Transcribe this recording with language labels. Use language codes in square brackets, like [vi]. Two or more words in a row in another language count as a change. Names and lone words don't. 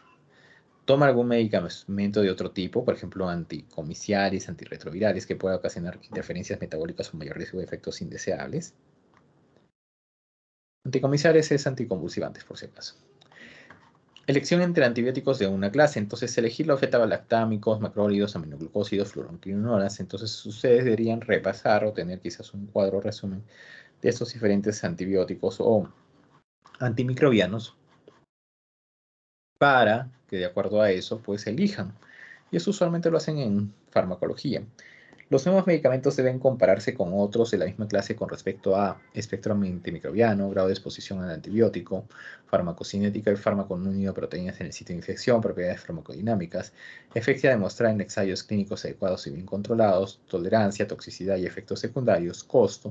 [es] ¿Toma algún medicamento de otro tipo, por ejemplo, anticomiciales, antirretrovirales, que pueda ocasionar interferencias metabólicas o mayor riesgo de efectos indeseables? Anticomiciales es anticonvulsivantes, por si acaso. Elección entre antibióticos de una clase. Entonces, elegir los beta-lactámicos, macrólidos, aminoglucósidos, fluoroquinolonas. Entonces, ustedes deberían repasar o tener quizás un cuadro resumen de estos diferentes antibióticos o antimicrobianos para que de acuerdo a eso, pues elijan. Y eso usualmente lo hacen en farmacología. Los nuevos medicamentos deben compararse con otros de la misma clase con respecto a espectro antimicrobiano, grado de exposición al antibiótico, farmacocinética, el fármaco no unido a proteínas en el sitio de infección, propiedades farmacodinámicas, efectividad demostrada en ensayos clínicos adecuados y bien controlados, tolerancia, toxicidad y efectos secundarios, costo.